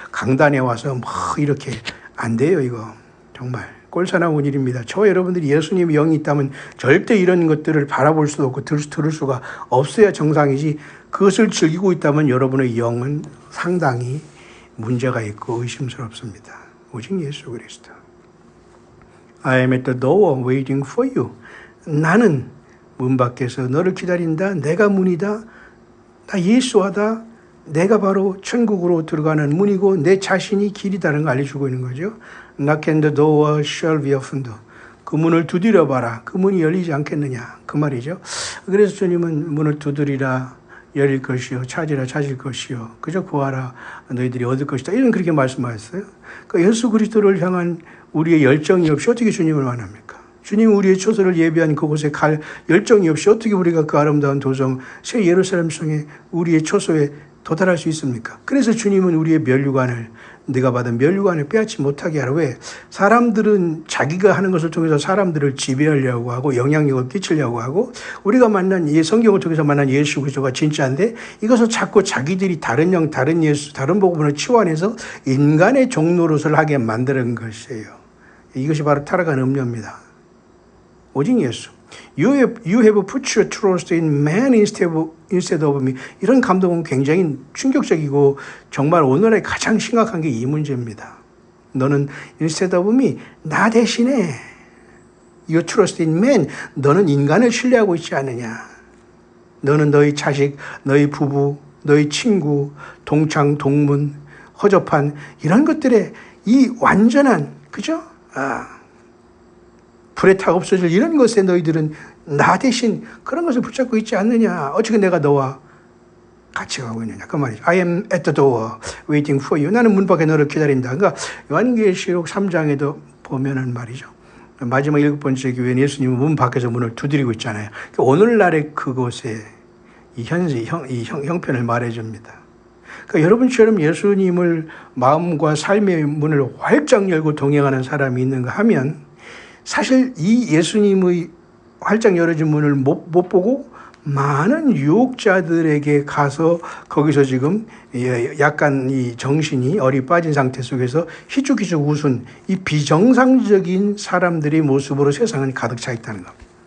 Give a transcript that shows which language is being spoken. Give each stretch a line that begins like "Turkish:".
Korean: 강단에 와서 뭐 이렇게 안 돼요. 이거 정말. 꼴사나운 일입니다. 저 여러분들이 예수님의 영이 있다면 절대 이런 것들을 바라볼 수도 없고 들을 수가 없어야 정상이지 그것을 즐기고 있다면 여러분의 영은 상당히 문제가 있고 의심스럽습니다. 오직 예수 그리스도.
English: I am at the door waiting for you.
Korean: 나는 문 밖에서 너를 기다린다. 내가 문이다. 나 예수하다. 내가 바로 천국으로 들어가는 문이고 내 자신이 길이다는 걸 알려주고 있는 거죠.
English: Knock and the door shall be opened.
Korean: 그 문을 두드려 봐라. 그 문이 열리지 않겠느냐. 그 말이죠. 그래서 주님은 문을 두드리라 열릴 것이요. 찾으라 찾을 것이요. 그저 구하라 너희들이 얻을 것이다. 이런 그렇게 말씀하셨어요. 그러니까 예수 그리스도를 향한 우리의 열정이 없이 어떻게 주님을 만납니까? 주님 우리의 초소를 예비한 그곳에 갈 열정이 없이 어떻게 우리가 그 아름다운 도성 새 예루살렘 성에 우리의 초소에 도달할 수 있습니까? 그래서 주님은 우리의 면류관을 네가 받은 면류관을 빼앗지 못하게 하라. 왜? 사람들은 자기가 하는 것을 통해서 사람들을 지배하려고 하고 영향력을 끼치려고 하고 우리가 만난 성경을 통해서 만난 예수 그리스도가 진짜인데 이것을 자꾸 자기들이 다른 영, 다른 예수, 다른 복음으로 치환해서 인간의 종노릇을 하게 만드는 것이에요. 이것이 바로 타락한 음료입니다. 오직 예수.
English: You have put your trust in man instead of me.
Korean: 이런 감동은 굉장히 충격적이고 정말 오늘의 가장 심각한 게 이 문제입니다. 너는
English: instead of me,
Korean: 나 대신에
English: you trust in man,
Korean: 너는 인간을 신뢰하고 있지 않느냐. 너는 너희 자식, 너희 부부, 너희 친구, 동창, 동문, 허접한 이런 것들에 이 완전한 그죠? 불에 타 없어질 이런 것에 너희들은 나 대신 그런 것을 붙잡고 있지 않느냐. 어떻게 내가 너와 같이 가고 있느냐. 그 말이죠.
English: I am at the door waiting for you.
Korean: 나는 문 밖에 너를 기다린다. 그러니까 요한계시록 3장에도 보면은 말이죠. 마지막 7번째 교회는 예수님은 문 밖에서 문을 두드리고 있잖아요. 오늘날의 그곳에 이 형편을 말해줍니다. 그러니까 여러분처럼 예수님을 마음과 삶의 문을 활짝 열고 동행하는 사람이 있는가 하면 사실 이 예수님의 활짝 열어진 문을 못 보고 많은 유혹자들에게 가서 거기서 지금 약간 이 정신이 어리 빠진 상태 속에서 희죽희죽 웃은 이 비정상적인 사람들의 모습으로 세상은 가득 차 있다는 겁니다.